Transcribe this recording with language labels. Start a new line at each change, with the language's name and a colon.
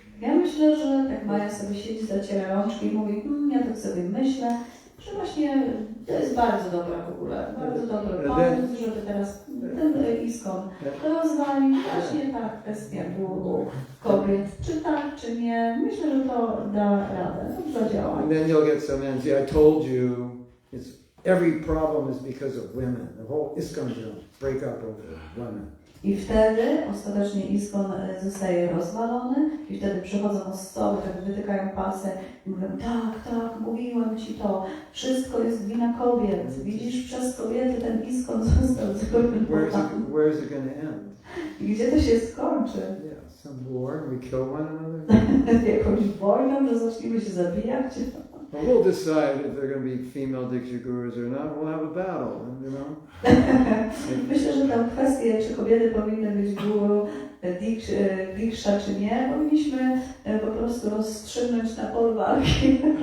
Polish: Ja myślę, że tak Maja sobie siedzi, zaciera rączki i mówi, ja tak sobie myślę, że właśnie to jest bardzo dobra w ogóle, bardzo dobry pomysł, żeby teraz ten ISKCON rozwalić właśnie tak kwestia guru kobiet, czy tak, czy nie. Myślę, że to da radę, to zadziała.
English: And then you'll get some answer. I told you, every problem is because of women. The whole ISKCON will break up over women.
Polish: I wtedy ostatecznie ISKCON zostaje rozwalony i wtedy przychodzą osoby, tak wytykają palce i mówią, tak, mówiłem ci to, wszystko jest wina kobiet, widzisz, przez kobiety ten ISKCON został zrujnowany.
English: Where's it going to end?
Polish: I gdzie to się skończy?
English: Yeah, some war and we kill one another.
Polish: Jakąś wojną, że zaczniemy się zabijać?
English: Well, we'll decide if they're going to be female Diksha gurus or not. We'll have a battle, you know.
Polish: Myślę, że tę kwestię, czy kobiety powinny być guru Diksha, czy nie, powinniśmy po prostu rozstrzygnąć na polu walki.